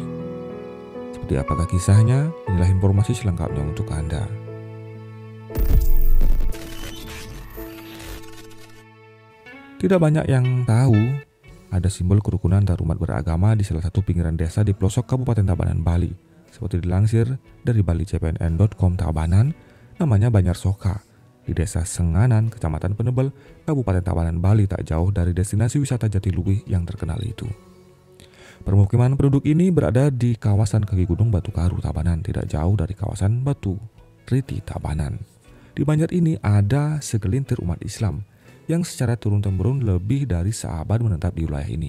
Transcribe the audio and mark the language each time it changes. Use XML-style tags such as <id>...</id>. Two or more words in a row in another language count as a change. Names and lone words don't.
<id>Seperti apakah kisahnya? Inilah informasi selengkapnya untuk Anda. Tidak banyak yang tahu ada simbol kerukunan antar umat beragama di salah satu pinggiran desa di pelosok Kabupaten Tabanan, Bali. Seperti dilansir dari balicpnn.com Tabanan, namanya Banjar Soka, di desa Senganan, Kecamatan Penebel, Kabupaten Tabanan, Bali, tak jauh dari destinasi wisata Jatiluwih yang terkenal itu. Permukiman penduduk ini berada di kawasan kaki Gunung Batu Karu, Tabanan, tidak jauh dari kawasan Batu Riti, Tabanan. Di Banjar ini ada segelintir umat Islam yang secara turun-temurun lebih dari seabad menetap di wilayah ini.</id>